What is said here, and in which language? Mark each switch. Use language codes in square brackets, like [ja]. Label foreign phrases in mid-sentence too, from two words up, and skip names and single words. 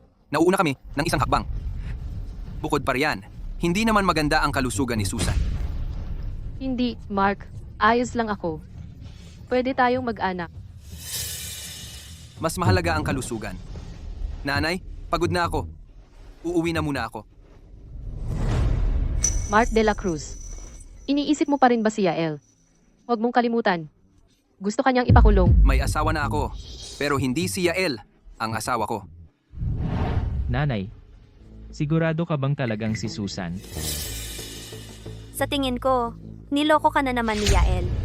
[tl] Nauuna kami ng isang hakbang. Bukod pa riyan, hindi naman maganda ang kalusugan ni Susan. Hindi, Mark. Ayos lang ako. Pwede tayong mag-anak. Mas mahalaga ang kalusugan. Nanay, pagod na ako. Uuwi na muna ako. Mark de la Cruz. Iniisip mo pa rin ba si Yael? Huwag mong kalimutan. Gusto kanyang ipakulong. May asawa na ako, pero hindi si Yael ang asawa ko. Nanay, sigurado ka bang talagang si Susan? Sa tingin ko, niloko ka na naman ni Yael.